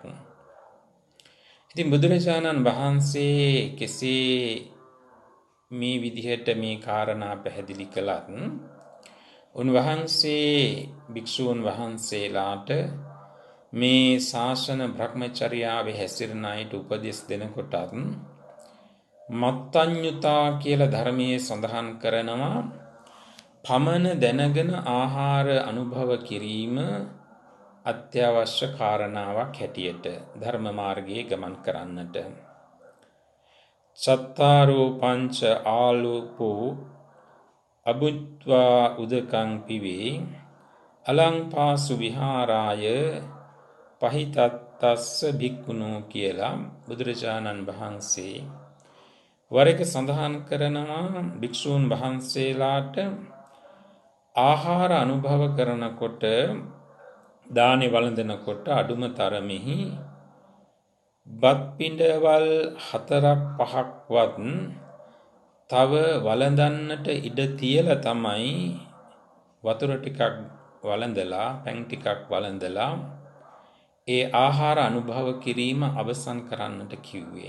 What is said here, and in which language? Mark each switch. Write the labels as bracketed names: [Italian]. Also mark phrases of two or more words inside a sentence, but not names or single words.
[Sinhala] ඉතින් බුදුරජාණන් වහන්සේ කෙසේ මේ විදිහට මේ කාරණා පැහැදිලි කළත් උන්වහන්සේ භික්ෂූන් වහන්සේලාට මේ ශාසන බ්‍රහ්මචර්යාවේ හැසිරෙන අයට උපදෙස් දෙනකොටත් මත්තඤ්ඤුතා කියලා ධර්මයේ සඳහන් කරනවා පමණ දැනගෙන ආහාර අනුභව කිරීම අත්‍යවශ්‍ය කාරණාවක් හැටියට ධර්ම මාර්ගයේ ගමන් කරන්නට. [Pali] චත්තාරෝ පංච ආලෝපෝ අබුත්වා උදකං පිවේ අලංපාසු විහාරාය පහිතත්තස්ස භික්ඛුනෝ කියලා [Sinhala] බුදුරජාණන් වහන්සේ වර එක සඳහන් කරනවා භික්ෂූන් වහන්සේලාට ආහාර අනුභව කරනකොට දානේ වළඳනකොට අඩුම තරමෙහි බත් පිඬවල් 4-5ක්වත් තව වළඳන්නට ඉඩ තියලා තමයි වතුර ටිකක් වළඳලා පැන් ටිකක් වළඳලා ඒ ආහාර අනුභව කිරීම අවසන් කරන්නට කිව්වේ.